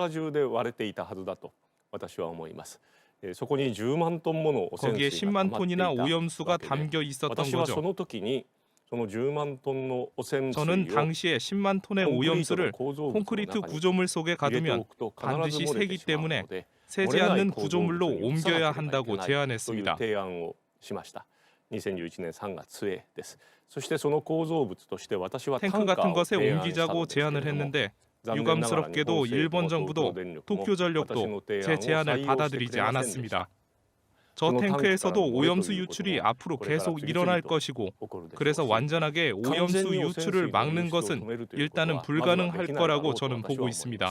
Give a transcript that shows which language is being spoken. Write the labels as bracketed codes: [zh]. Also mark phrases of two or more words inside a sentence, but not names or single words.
[ko] 거기에 10만 톤이나 오염수가 담겨 있었던 거죠. 저는 당시에 10만 톤의 오염수를 콘크리트 구조물 속에 가두면 반드시 새기 때문에 새지 않는 구조물로 옮겨야 한다고 제안했습니다. [ja] 2011年3月末です。そしてその構造物として私は [ko] 탱크 같은 것에 옮기자고 제안을 했는데 유감스럽게도 일본 정부도 도쿄전력도 제 제안을 받아들이지 않았습니다. 저 탱크에서도 오염수 유출이 앞으로 계속 일어날 것이고 그래서 완전하게 오염수 유출을 막는 것은 일단은 불가능할 거라고 저는 보고 있습니다.